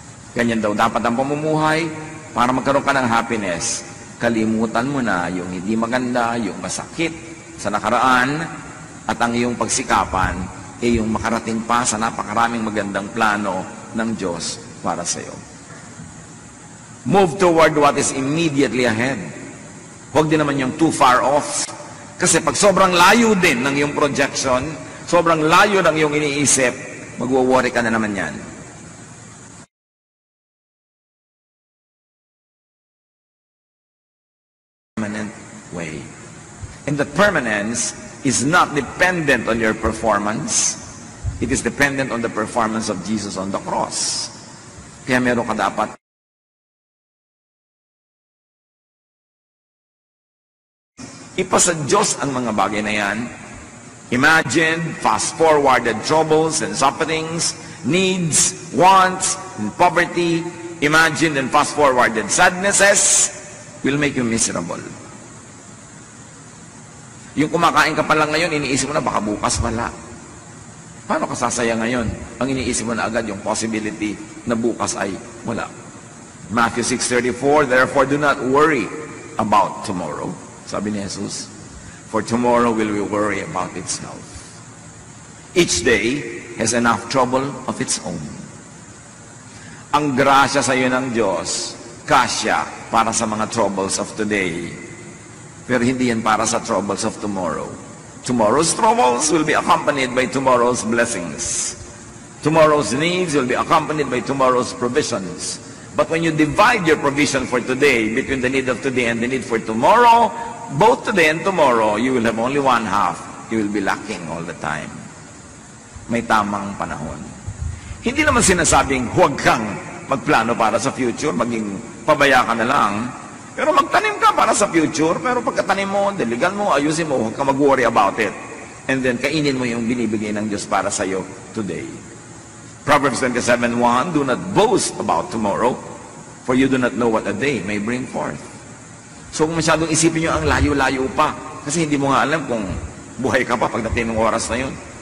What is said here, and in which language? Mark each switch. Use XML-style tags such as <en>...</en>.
<tl>Ganyan daw dapat ang pamumuhay para magkaroon ka ng happiness. Kalimutan mo na yung hindi maganda, yung masakit sa nakaraan, at ang iyong pagsikapan ay yung makarating pa sa napakaraming magandang plano ng Diyos para sa iyo.</tl> <en>Move toward what is immediately ahead.</en> <tl>Huwag din naman yung</tl> <en>too far off.</en> <tl>Kasi pag sobrang layo din ng iyong projection, sobrang layo ng iyong iniisip, magwo-worry ka na naman yan.</tl> <en>Permanent way. And the permanence is not dependent on your performance. It is dependent on the performance of Jesus on the cross.</en> <tl>Kaya meron ka dapat ipasa Diyos ang mga bagay na yan.</tl> <en>Imagine fast-forwarded troubles and sufferings, needs, wants, and poverty. Imagine and fast-forwarded sadnesses will make you miserable.</en> <tl>Yung kumakain ka pa lang ngayon, iniisip mo na baka bukas wala. Paano ka sasaya ngayon? Ang iniisip mo na agad yung possibility na bukas ay wala.</tl> <en>Matthew 6:34, therefore do not worry about tomorrow.</en> <tl>Sabi ni Jesus,</tl> <en>for tomorrow will we worry about itself. Each day has enough trouble of its own.</en> <tl>Ang grasya sa iyo ng Diyos, kasya para sa mga</tl> <en>troubles of today.</en> <tl>Pero hindi yan para sa</tl> <en>troubles of tomorrow. Tomorrow's troubles will be accompanied by tomorrow's blessings. Tomorrow's needs will be accompanied by tomorrow's provisions. But when you divide your provision for today between the need of today and the need for tomorrow, both today and tomorrow, you will have only one half. You will be lacking all the time.</en> <tl>May tamang panahon. Hindi naman sinasabing huwag kang magplano para sa future, maging pabaya ka na lang. Pero magtanim ka para sa future, pero pagkatanim mo, diligan mo, ayusin mo, huwag kang mag-worry</tl> <en>about it.</en> <tl>And then, kainin mo yung binibigay ng Diyos para sa iyo today.</tl> <en>Proverbs 27:1, do not boast about tomorrow, for you do not know what a day may bring forth.</en> <tl>So, kung masyadong isipin nyo ang layo-layo pa, kasi hindi mo nga alam kung buhay ka pa pagdating ng oras na yun.</tl>